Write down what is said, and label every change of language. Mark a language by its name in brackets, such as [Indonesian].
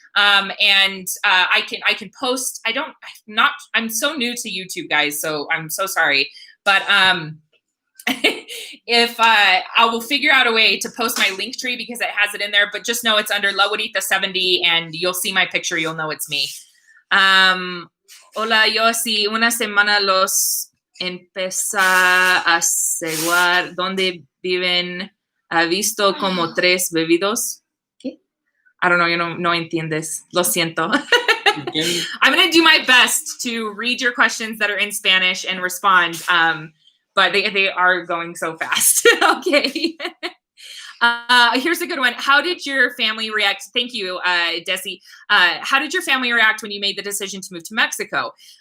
[English] And I can post. I'm so new to YouTube, guys, so I'm so sorry. But if I will figure out a way to post my link tree because it has it in there, but just know it's under La Güerita 70 and you'll see my picture, you'll know it's me. [Spanish] Hola, yo hace una semana los empecé a seguir donde viven, ha visto como 3 bebidos. [English] I don't know, [Spanish] no entiendes. Lo siento. [English] I'm going to do my best to read your questions that are in Spanish and respond, but they are going so fast. Okay. Here's a good one. How did your family react? Thank you, Desi. How did your family react when you made the decision to move to Mexico?